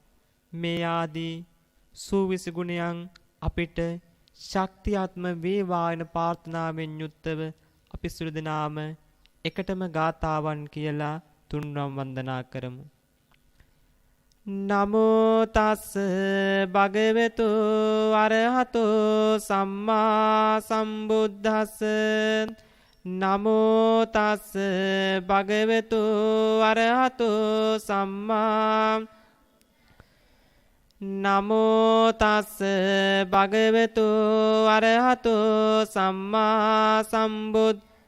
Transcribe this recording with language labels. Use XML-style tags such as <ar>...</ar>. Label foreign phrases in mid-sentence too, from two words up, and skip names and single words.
<si>මේ ආදී සූවිසි ගුණයන් අපිට ශක්තියාත්ම වේවා යන ප්‍රාර්ථනාවෙන් යුක්තව අපි සියලු දෙනාම එකටම ගාතාවන් කියලා තුන්වම් වන්දනා කරමු.</si> <pi>නමෝ තස් භගවතු අරහතෝ සම්මා සම්බුද්දස්ස. නමෝ තස් භගවතු අරහතෝ සම්මා. නමෝ තස් භගවතු අරහතෝ සම්මා සම්බුද්ද.</pi>